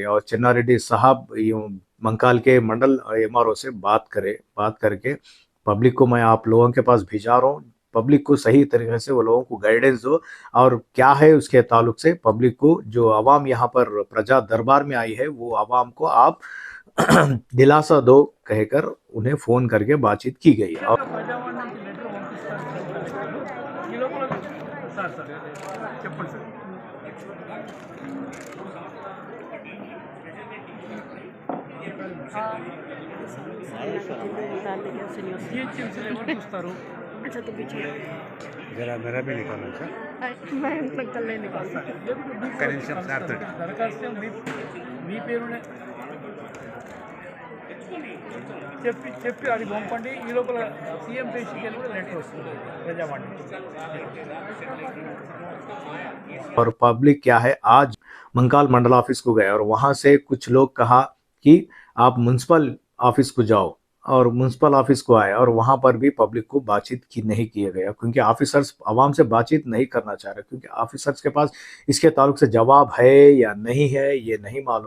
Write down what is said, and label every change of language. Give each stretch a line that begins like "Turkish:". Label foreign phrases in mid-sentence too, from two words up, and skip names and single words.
Hindi: और चिन्नारेड्डी साहब मंकाल के मंडल एमआरओ से बात करके पब्लिक को मैं आप लोगों के पास भिजा रहा हूँ, पब्लिक को सही तरीके से वो लोगों को गाइडेंस दो। और क्या है उसके ताल्लुक से पब्लिक को, जो आवाम यहाँ पर प्रजा दरबार में आई है, वो आवाम को आप दिलासा दो कहकर उन्हें फ़ोन करके बातचीत की गई। और
Telugu: ప్రజావాణి నుంచి లెటర్ పంపిస్తారు ఈ లోపల సార్ సార్ చెప్పండి సార్
Hindi: डालने के सीनियर से।
Telugu: జిహెచ్ఎంసీలో ఎవరు చూస్తారు
Hindi: अच्छा तो पीछे जरा मेरा भी निकालना सर। मैं मतलब कल नहीं निकाल
Telugu: కనీసం సార్ తోటి. దరఖాస్తు మీ పేరునే చెప్పి అది పంపండి ఈ లోపల సీఎం పేషీకి వెళ్ళి కూడా లెటర్ వస్తుంది ప్రజావాణి
Hindi: और पब्लिक क्या है, आज मंकाल मंडल ऑफिस को गए और वहां से कुछ लोग कहा कि आप
English: municipal office
Hindi: को जाओ। और
English: municipal office
Hindi: को आए और वहां पर भी पब्लिक को बातचीत की नहीं किया गया, क्योंकि ऑफिसर्स आवाम से बातचीत नहीं करना चाह रहे, क्योंकि ऑफिसर्स के पास इसके ताल्लुक से जवाब है या नहीं है ये नहीं मालूम।